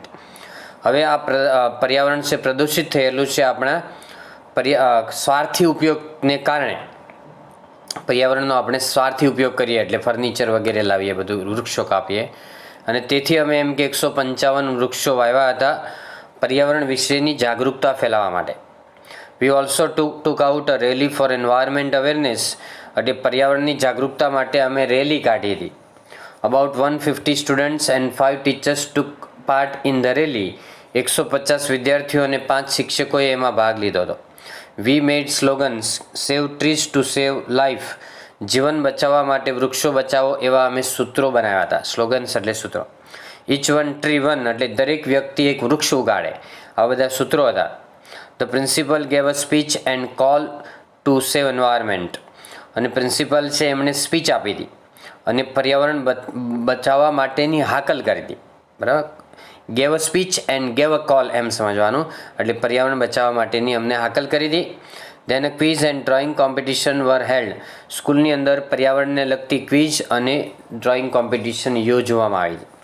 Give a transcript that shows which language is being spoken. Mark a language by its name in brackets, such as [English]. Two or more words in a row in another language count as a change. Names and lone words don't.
[Gujarati] હવે આ પર્યાવરણ છે પ્રદૂષિત થયેલું છે આપણા સ્વાર્થી ઉપયોગને કારણે. પર્યાવરણનો આપણે સ્વાર્થી ઉપયોગ કરીએ એટલે ફર્નિચર વગેરે લાવીએ, બધું વૃક્ષો કાપીએ, અને તેથી અમે એમ કે 155 વૃક્ષો વાવ્યા હતા પર્યાવરણ વિશેની જાગૃતતા ફેલાવવા માટે. [English] We also took out a rally for environment awareness. [Gujarati] એટલે પર્યાવરણની જાગૃતતા માટે અમે રેલી કાઢી હતી. [English] About 150 students and 5 teachers took part in the rally. [Gujarati] 150 વિદ્યાર્થીઓ અને 5 શિક્ષકોએ એમાં ભાગ લીધો હતો. [English] We made slogans, save trees to save life. [Gujarati] જીવન બચાવવા માટે વૃક્ષો બચાવો એવા અમે સૂત્રો બનાવ્યા હતા. સ્લોગન્સ એટલે સૂત્રો. [English] Each one tree one [Gujarati] એટલે દરેક વ્યક્તિ એક વૃક્ષ ઉગાડે, આ બધા સૂત્રો હતા. [English] The principal gave a speech and call to save environment. [Gujarati] અને પ્રિન્સિપલ છે એમણે સ્પીચ આપી હતી અને પર્યાવરણ બચાવવા માટેની હાકલ કરી હતી, બરાબર. [English] gave a speech and gave a call [Gujarati] એમ સમજવાનું, એટલે પર્યાવરણ બચાવવા માટેની અમને હાકલ કરી હતી. [English] then a quiz and drawing competition were held. [Gujarati] સ્કૂલની અંદર પર્યાવરણને લગતી ક્વિઝ અને [English] drawing competition [Gujarati] યોજવામાં આવી હતી.